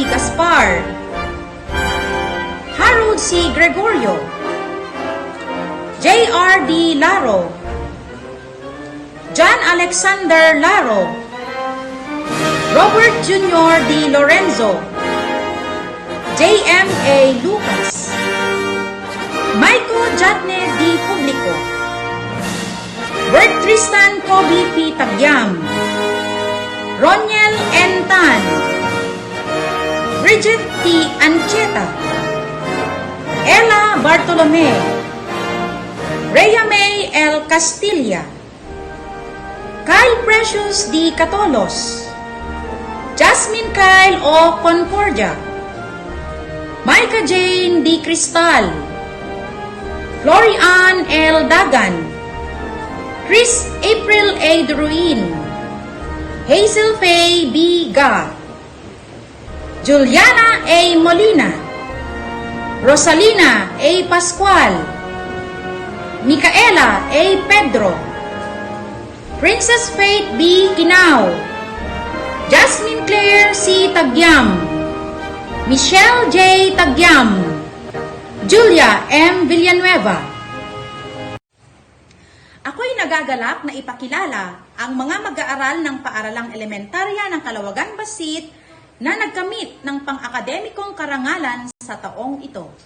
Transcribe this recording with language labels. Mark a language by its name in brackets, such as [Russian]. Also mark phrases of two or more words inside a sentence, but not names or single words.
[Filipino] Gaspar, Harold C. Gregorio, J.R. D. Laro, John Alexander Laro, Robert Jr. D. Lorenzo, J.M.A. Lucas, Michael Jatne D. Publico, Bert Tristan Kobe P. Tagyam, Roniel N. Tan, Bridget T. Ancheta, Ella Bartolome, Rhea May L. Castilla, Kyle Precious D. Catolos, Jasmine Kyle O. Concordia, Micah Jane D. Cristal, Florian L. Dagan, Chris April A. Druin, Hazel Faye B. Ga, Juliana A. Molina, Rosalina A. Pascual, Micaela A. Pedro, Princess Faith B. Kinao, Jasmine Claire C. Tagyam, Michelle J. Tagyam, Julia M. Villanueva. Ako'y nagagalak na ipakilala ang mga mag-aaral ng Paaralang Elementarya ng Calaoagan Bassit na nagkamit ng pang-akademikong karangalan sa taong ito.